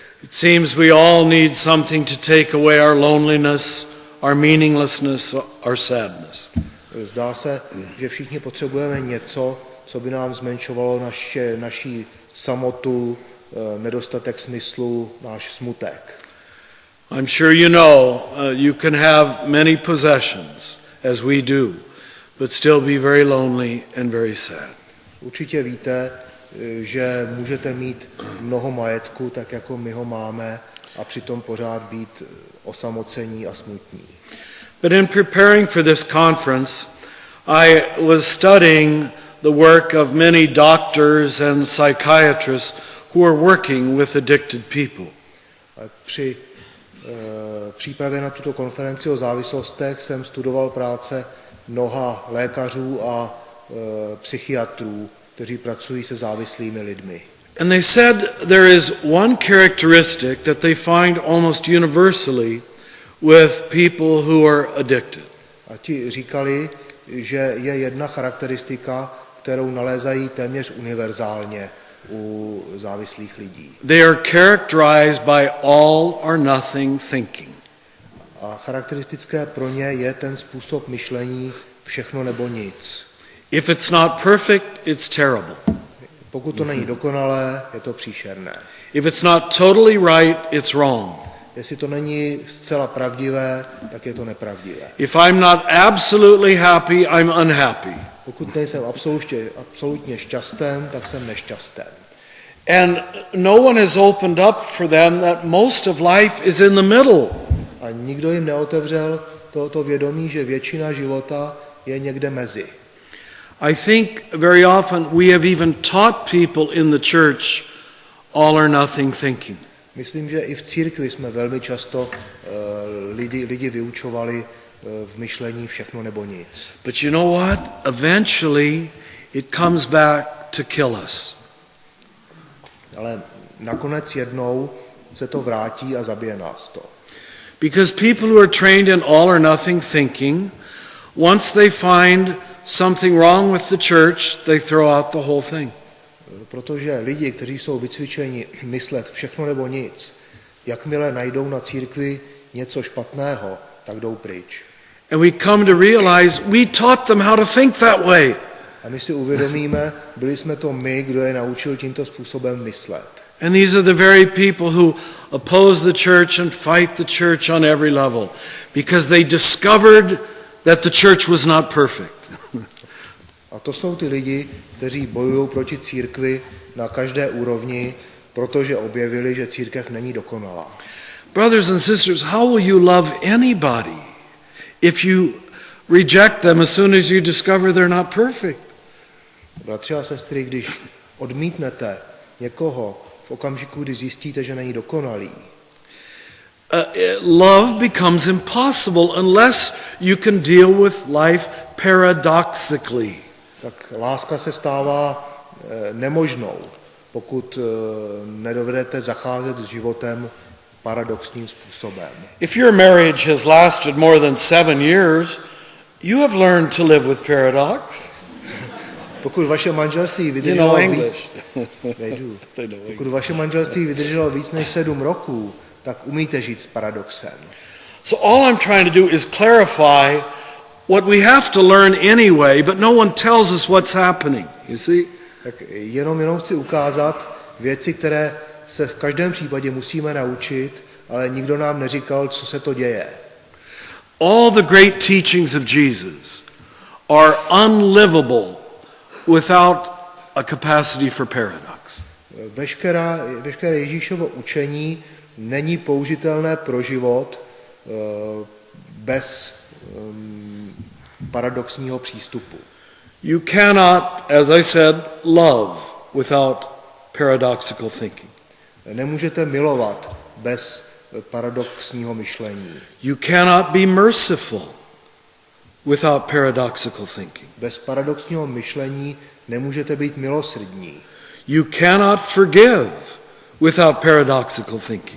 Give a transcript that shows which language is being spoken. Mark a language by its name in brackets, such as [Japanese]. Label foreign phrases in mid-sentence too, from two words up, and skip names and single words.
[English] It seems we all need something to take away our loneliness, our meaninglessness, our sadness. [Czech] Zdá se, že všichni potřebujeme něco, co by nám zmenšovalo naši samotu, nedostatek smyslu, náš smutek. [English] I'm sure you know you can have many possessions, as we do, but still be very lonely and very sad. [Czech] Určitě víte, že můžete mít mnoho majetku, tak jako my ho máme, a přitom pořád být osamocení a smutní. [English] But in preparing for this conference, I was studying the work of many doctors and psychiatrists who are working with addicted people. [Czech] Při přípravě na tuto konferenci o závislostech jsem studoval práce mnoha lékařů a psychiatrů, kteří pracují se závislými lidmi. [English] And they said there is one characteristic that they find almost universally with people who are addicted. [Czech] A ti říkali, že je jedna charakteristika, kterou nalézají téměř univerzálně u závislých lidí. [English] They are characterized by all or nothing thinking. [Czech] A charakteristické pro ně je ten způsob myšlení všechno nebo nic. [English] If it's not perfect, it's terrible. [Czech] Pokud to není dokonalé, je to příšerné. [English] If it's not totally right, it's wrong. [Czech] Jestli to není zcela pravdivé, tak je to nepravdivé. [English] If I'm not absolutely happy, I'm unhappy. [Czech] Pokud nejsem absolutně šťasten, tak jsem nešťasten. [English] And no one has opened up for them that most of life is in the middle. [Czech] A nikdo jim neotevřel to vědomí, že většina života je někde mezi. [English] I think very often we have even taught people in the church all or nothing thinking. [Czech] Myslím, že i v církvi jsme velmi často lidi vyučovali v myšlení všechno nebo nic. [English] But you know what? Eventually it comes back to kill us. [Czech] Ale nakonec jednou se to vrátí a zabije nás to. [English] Because people who are trained in all or nothing thinking, once they find something wrong with the church, they throw out the whole thing. [Czech] Protože lidi, kteří jsou vycvičeni myslet všechno nebo nic, jakmile najdou na církvi něco špatného, tak jdou pryč. [English] And we come to realize we taught them how to think that way. [Czech] A my si uvědomíme, byli jsme to my, kdo je naučil tímto způsobem myslet. [English] And these are the very people who oppose the church and fight the church on every level because they discovered that the church was not perfect. [Czech] A to jsou ty lidi, kteří bojují proti církvi na každé úrovni, protože objevili, že církev není dokonalá. [English] Brothers and sisters, how will you love anybody if you reject them as soon as you discover they're not perfect? [Czech] Bratři a sestry, když odmítnete někoho v okamžiku, kdy zjistíte, že není dokonalý, [English] love becomes impossible unless you can deal with life paradoxically. [Czech] tak láska se stává nemožnou, pokud nedovedete zacházet s životem paradoxním způsobem. [English] If your marriage has lasted more than 7 years, you have learned to live with paradox. [Czech] Pokud vaše manželství vydrželo víc než 7 roků, tak umíte žít s paradoxem. [English] So all I'm trying to do is clarify what we have to learn anyway, but no one tells us what's happening. You see? [Czech] Tak jenom chci ukázat věci, které se v každém případě musíme naučit, ale nikdo nám neříkal, co se to děje. [English] All the great teachings of Jesus are unlivable without a capacity for paradox. [Czech] Veškeré Ježíšovo učení není použitelné pro život bez paradoxního přístupu. [English] You cannot, as I said, love without paradoxical thinking. [Czech] Nemůžete milovat bez paradoxního myšlení. [English] You cannot be merciful without paradoxical thinking. [Czech] Bez paradoxního myšlení nemůžete být milosrdní. [English] You cannot forgive without paradoxical thinking.